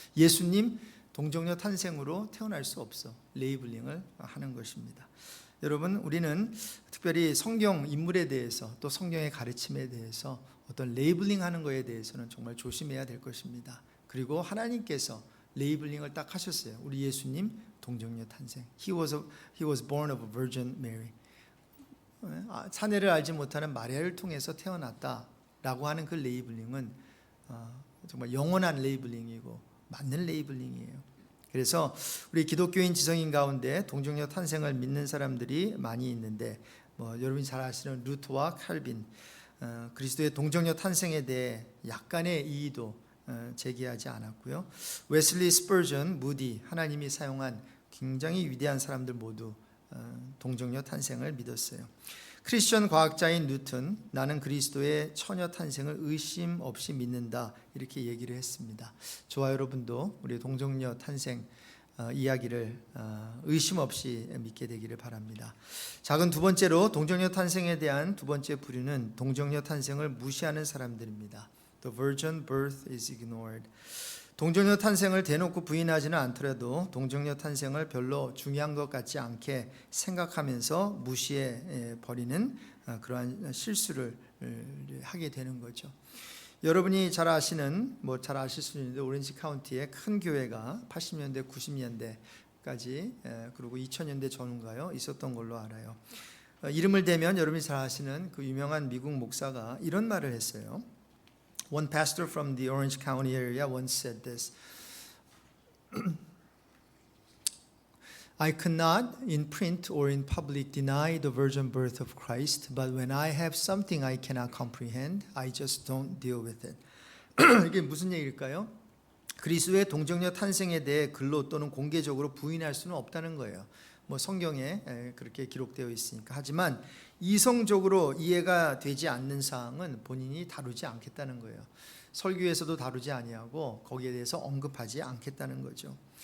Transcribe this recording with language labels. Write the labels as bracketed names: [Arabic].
[Korean] 예수님 동정녀 탄생으로 태어날 수 없어. 레이블링을 하는 것입니다. 여러분 우리는 특별히 성경 인물에 대해서 또 성경의 가르침에 대해서 어떤 레이블링 하는 것에 대해서는 정말 조심해야 될 것입니다. 그리고 하나님께서 레이블링을 딱 하셨어요. 우리 예수님 동정녀 탄생. [English] He was born of a Virgin Mary. [Korean] 사내를 알지 못하는 마리아를 통해서 태어났다 라고 하는 그 레이블링은 정말 영원한 레이블링이고 맞는 레이블링이에요. 그래서 우리 기독교인 지성인 가운데 동정녀 탄생을 믿는 사람들이 많이 있는데 여러분이 잘 아시는 루트와 칼빈, 그리스도의 동정녀 탄생에 대해 약간의 이의도 제기하지 않았고요. 웨슬리 스퍼전, 무디, 하나님이 사용한 굉장히 위대한 사람들 모두 동정녀 탄생을 믿었어요. 크리스천 과학자인 뉴턴, 나는 그리스도의 처녀 탄생을 의심 없이 믿는다 이렇게 얘기를 했습니다. 저와 여러분도 우리 동정녀 탄생 이야기를 의심 없이 믿게 되기를 바랍니다. 작은 두 번째로 동정녀 탄생에 대한 두 번째 부류는 동정녀 탄생을 무시하는 사람들입니다. [English] The virgin birth is ignored. [Korean] 동정녀 탄생을 대놓고 부인하지는 않더라도 동정녀 탄생을 별로 중요한 것 같지 않게 생각하면서 무시해 버리는 그러한 실수를 하게 되는 거죠. 여러분이 잘 아시는 잘 아실 수 있는데 오렌지 카운티의 큰 교회가 80년대 90년대까지 그리고 2000년대 전후인가요? 있었던 걸로 알아요. 이름을 대면 여러분이 잘 아시는 그 유명한 미국 목사가 이런 말을 했어요. [English] One pastor from the Orange County area once said this. I cannot in print or in public deny the virgin birth of Christ, but when I have something I cannot comprehend, I just don't deal with it. [Korean] 이게 무슨 얘기일까요? 그리스도의 동정녀 탄생에 대해 글로 또는 공개적으로 부인할 수는 없다는 거예요. 성경에 그렇게 기록되어 있으니까. 하지만 이성적으로 이해가 되지 않는 사항은 본인이 다루지 않겠다는 거예요. 설교에서도 다루지 아니하고 거기에 대해서 언급하지 않겠다는 거죠.